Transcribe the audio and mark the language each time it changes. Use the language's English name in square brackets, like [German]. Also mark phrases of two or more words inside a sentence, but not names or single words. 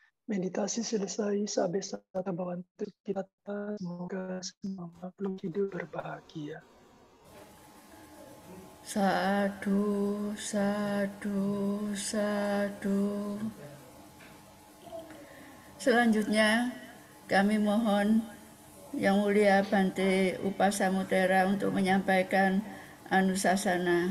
[Indonesian] Meditasi selesai, [Pali] sabe sata bawantu kita, [Indonesian] semoga semua makhluk hidup berbahagia. [Pali] Sadu, sadu, sadu. [Indonesian] Selanjutnya, kami mohon Yang Mulia Bante Upasamudera untuk menyampaikan anusasana.